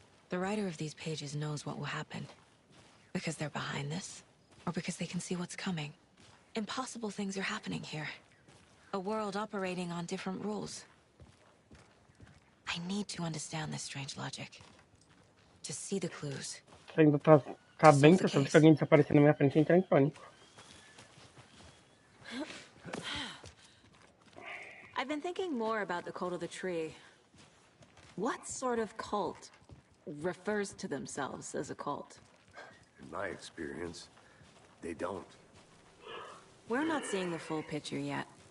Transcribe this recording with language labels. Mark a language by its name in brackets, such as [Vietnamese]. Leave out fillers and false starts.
[English] The writer of these pages knows what will happen. Because they're behind this, or because they can see what's coming. Impossible things are happening here. A world operating on different rules. I need to understand this strange logic. To see the clues. [Portuguese] Ainda tá bem percebendo que alguém desapareceu na minha frente e entrar em pânico. [English] I've been thinking more about the cult of the tree. What sort of cult refers to themselves as a cult? In my experience, they don't. We're not seeing the full picture yet.